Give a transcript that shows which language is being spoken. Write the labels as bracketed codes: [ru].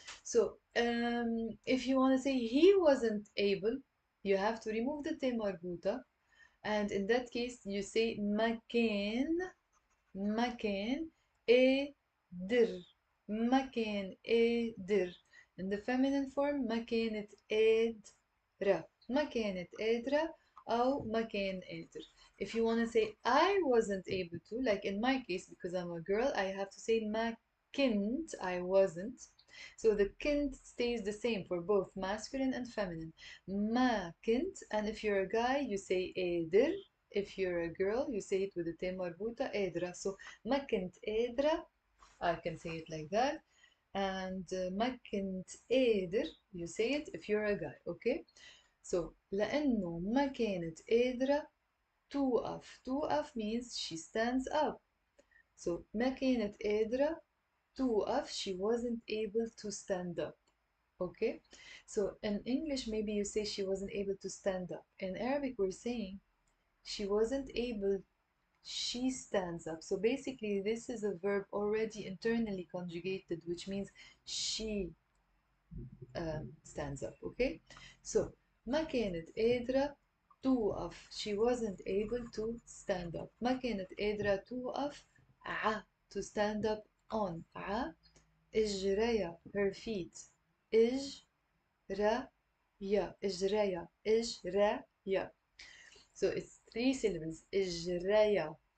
[en] So if you want to say he wasn't able, you have to remove the te marbuta, and in that case you say ما كان. [ar] مكان قادر. مكان قادر. [en] In the feminine form [ar] ما كانت قادرة. ما كانت قادرة أو ما كان قادر. [en] If you want to say I wasn't able to, like in my case, because I'm a girl, I have to say [ar] ما كنت, [en] I wasn't. So the كنت stays the same for both masculine and feminine. [ar] ما كنت, [en] and if you're a guy, you say قادر. If you're a girl, you say it with the te marbuta قادرة. So [ar] ما كنت قادرة, [en] I can say it like that. And [ar] ما كنت قادر, [en] you say it if you're a guy, okay? [ar] So لأنه ما كانت قادرة توقف. [en] توقف means she stands up. So [ar] ما كانت قادرة توقف, [en] she wasn't able to stand up. Okay? So in English, maybe you say she wasn't able to stand up. In Arabic, we're saying she wasn't able She stands up. So basically, this is a verb already internally conjugated, which means she stands up. Okay? [ar] So ما كانت قادرة توقف. [en] She wasn't able to stand up. [ar] ما كانت قادرة توقف [en] to stand up on. إجريا her feet. [ar] إجريا. [en] So it's three syllables. إجريا.